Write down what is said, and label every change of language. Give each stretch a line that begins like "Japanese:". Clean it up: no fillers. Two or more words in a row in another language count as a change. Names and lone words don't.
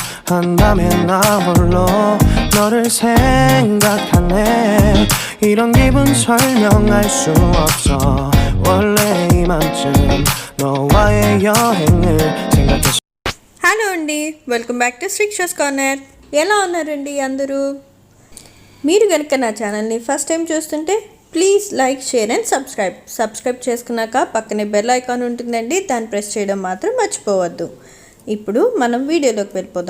Korean: 한밤에 나 홀로 너를 생각하네 이런 기분 설명할 수 없어 원래 이맘쯤 너와의 여행을 생각했어
Telugu: హలో అండి,
English: welcome back to
Telugu: శ్రీక్షస్ కార్నర్. ఎలా ఉన్నారండి అందరూ? మీరు కనుక నా ఛానల్ని
English: first time
Telugu: చూస్తుంటే
English: please like, share and subscribe
Telugu: చేసుకున్నాక పక్కనే
English: bell icon
Telugu: ఉంటుందండి, దాన్ని ప్రెస్ చేయడం మాత్రం మర్చిపోవద్దు. ఇప్పుడు మనం వీడియోలోకి వెళ్ళిపోదాం.